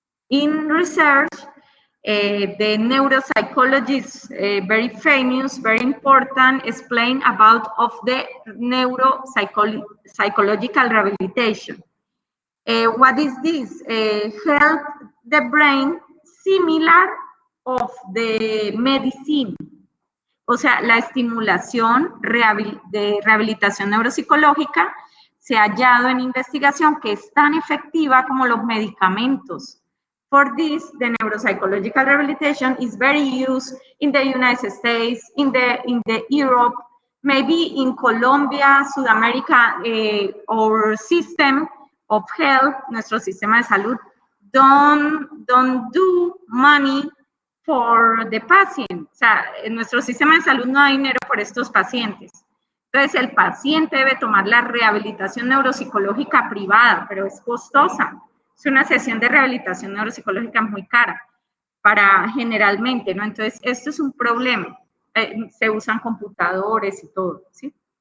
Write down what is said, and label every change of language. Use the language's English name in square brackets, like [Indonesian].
[English] In research, the neuropsychologists, very famous, very important, explain about of the neuropsychological rehabilitation. What is this? Help the brain similar of the medicine. [Spanish] O sea, la estimulación de rehabilitación neuropsicológica se ha hallado en investigación que es tan efectiva como los medicamentos. [English] For this, the neuropsychological rehabilitation is very used in the United States, in the Europe, maybe in Colombia, Sudamérica, our system of health, [Spanish] nuestro sistema de salud, [English] don't do money for the patient. [Spanish] O sea, en nuestro sistema de salud no hay dinero por estos pacientes. Entonces, el paciente debe tomar la rehabilitación neuropsicológica privada, pero es costosa. Es una sesión de rehabilitación neuropsicológica muy cara para generalmente, ¿no? Entonces, esto es un problema. Se usan computadores y todo, ¿sí?